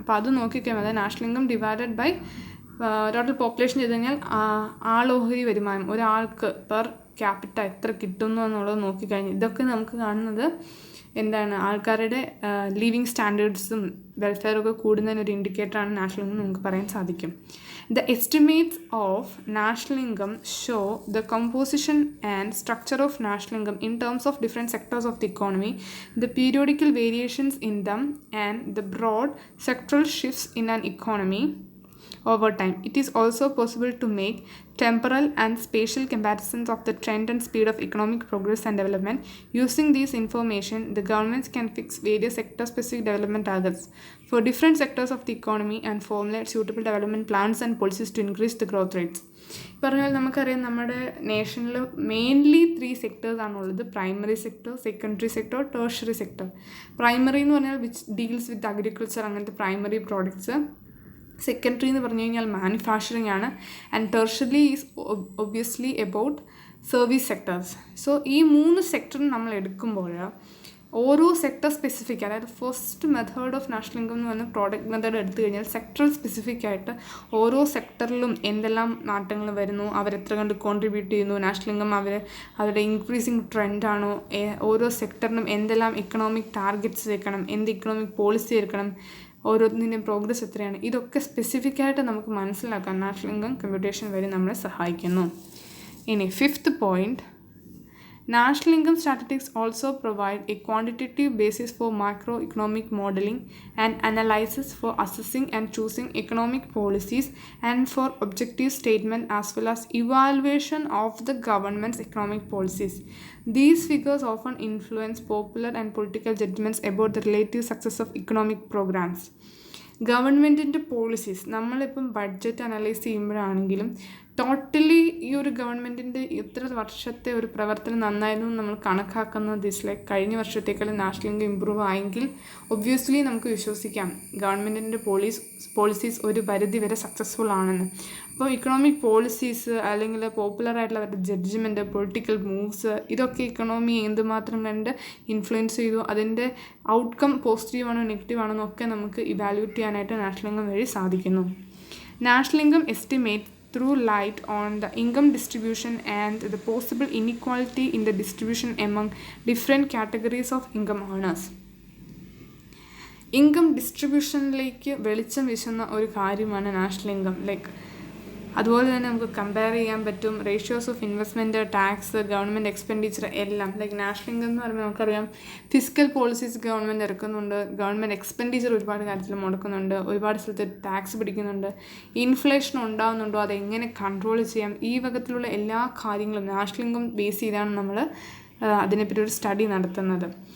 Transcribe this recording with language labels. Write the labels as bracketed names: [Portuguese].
[Malayalam] അപ്പോൾ അത് നോക്കിക്കഴിയുമ്പോൾ അതായത് national income divided by total population ചെയ്ത് കഴിഞ്ഞാൽ ആളോഹരി വരുമാനം ഒരാൾക്ക് പെർ ക്യാപിറ്റ എത്ര കിട്ടുന്നു എന്നുള്ളത് നോക്കിക്കഴിഞ്ഞാൽ ഇതൊക്കെ നമുക്ക് കാണുന്നത് ആൾക്കാരുടെ ലിവിങ് സ്റ്റാൻഡേർഡ്സും വെൽഫെയറൊക്കെ കൂടുന്നതിനൊരു ഇൻഡിക്കേറ്ററാണ് നാഷണൽ ഇൻകം നമുക്ക് പറയാൻ സാധിക്കും. [English] The estimates of national income show the composition and structure of national income in terms of different sectors of the economy, the periodical variations in them, and the broad sectoral shifts in an economy. over time. It is also possible to make temporal and spatial comparisons of the trend and speed of economic progress and development. Using this information, the governments can fix various sector-specific development targets for different sectors of the economy and formulate suitable development plans and policies to increase the growth rates. [Malayalam] പറഞ്ഞാൽ നമുക്കറിയാം നമ്മുടെ നേഷനിൽ mainly 3 സെക്ടേഴ്സാണുള്ളത്. Primary sector, secondary sector, tertiary sector. Primary എന്ന് പറഞ്ഞാൽ [English] which deals with agriculture, [Malayalam] അങ്ങനത്തെ primary products. Secondary എന്ന് പറഞ്ഞു കഴിഞ്ഞാൽ manufacturing ആണ്. And [English] Tertiary is obviously about service sectors. [Malayalam] So ഈ 3 സെക്ടറും നമ്മൾ എടുക്കുമ്പോൾ ഓരോ സെക്ടർ സ്പെസിഫിക്, അതായത് first method of national income എന്ന് പറഞ്ഞ പ്രോഡക്റ്റ് മെത്തേഡ് എടുത്തു കഴിഞ്ഞാൽ സെക്ടർ സ്പെസിഫിക് ആയിട്ട് ഓരോ സെക്ടറിലും എന്തെല്ലാം മാറ്റങ്ങൾ വരുന്നു, അവരെത്ര കണ്ട് കോൺട്രിബ്യൂട്ട് ചെയ്യുന്നു, നാഷണൽ ഇൻകം അവരുടെ ഇൻക്രീസിങ് ട്രെൻഡാണോ, ഓരോ സെക്ടറിനും എന്തെല്ലാം ഇക്കണോമിക് ടാർഗറ്റ്സ് വെക്കണം, എന്ത് ഇക്കണോമിക് പോളിസി എടുക്കണം, ഓരോന്നിൻ്റെയും പ്രോഗ്രസ് എത്രയാണ്, ഇതൊക്കെ സ്പെസിഫിക് ആയിട്ട് നമുക്ക് മനസ്സിലാക്കാൻ നാഷണൽ ഇൻകം കമ്പ്യൂട്ടേഷൻ വഴി നമ്മളെ സഹായിക്കുന്നു. ഇനി 5th point, [English] national income statistics also provide a quantitative basis for macroeconomic modeling and analysis for assessing and choosing economic policies and for objective statement as well as evaluation of the government's economic policies. These figures often influence popular and political judgments about the relative success of economic programs. [Malayalam] ഗവൺമെൻറ്റിൻ്റെ policies നമ്മളിപ്പം budget analyse ചെയ്യുമ്പോഴാണെങ്കിലും totally ഈ ഒരു ഗവൺമെൻറ്റിൻ്റെ ഇത്ര വർഷത്തെ ഒരു പ്രവർത്തനം നന്നായിരുന്നു നമ്മൾ കണക്കാക്കുന്നത് കഴിഞ്ഞ വർഷത്തേക്കാളും നാഷണൽ ഇൻകം ഇമ്പ്രൂവ് ആയെങ്കിൽ ഒബ്വിയസ്ലി നമുക്ക് വിശ്വസിക്കാം ഗവൺമെൻറ്റിൻ്റെ പോളിസീസ് ഒരു പരിധി വരെ സക്സസ്ഫുൾ ആണെന്ന്. അപ്പോൾ ഇക്കണോമിക് പോളിസീസ് അല്ലെങ്കിൽ പോപ്പുലറായിട്ടുള്ള അവരുടെ ജഡ്ജ്മെൻറ്റ്, പൊളിറ്റിക്കൽ മൂവ്സ്, ഇതൊക്കെ ഇക്കണോമിയെ എന്തുമാത്രം കണ്ട് ഇൻഫ്ലുവൻസ് ചെയ്തു, അതിൻ്റെ ഔട്ട്കം പോസിറ്റീവാണോ നെഗറ്റീവാണോ എന്നൊക്കെ നമുക്ക് ഇവാലുവേറ്റ് ചെയ്യാനായിട്ട് നാഷണൽ ഇൻകം വഴി സാധിക്കുന്നു. [English] National income estimate through light on the income distribution and the possible inequality in the distribution among different categories of income earners. [Malayalam] Income ഡിസ്ട്രിബ്യൂഷനിലേക്ക് വെളിച്ചം വീശുന്ന ഒരു കാര്യമാണ് നാഷണൽ ഇൻകം. അതുപോലെ തന്നെ നമുക്ക് കമ്പയർ ചെയ്യാൻ പറ്റും ratios of investment, tax, government expenditure എല്ലാം. നാഷണൽ ഇൻകം എന്ന് പറയുമ്പോൾ നമുക്കറിയാം physical policies government ഇറക്കുന്നുണ്ട്, government expenditure ഒരുപാട് കാര്യത്തിൽ മുടക്കുന്നുണ്ട്, ഒരുപാട് സ്ഥലത്ത് ടാക്സ് പിടിക്കുന്നുണ്ട്, ഇൻഫ്ലേഷൻ ഉണ്ടാകുന്നുണ്ടോ, അതെങ്ങനെ കൺട്രോൾ ചെയ്യാം, ഈ വകത്തിലുള്ള എല്ലാ കാര്യങ്ങളും നാഷണൽ ഇൻകം ബേസ് ചെയ്താണ് നമ്മൾ അതിനെപ്പറ്റി ഒരു സ്റ്റഡി നടത്തുന്നത്.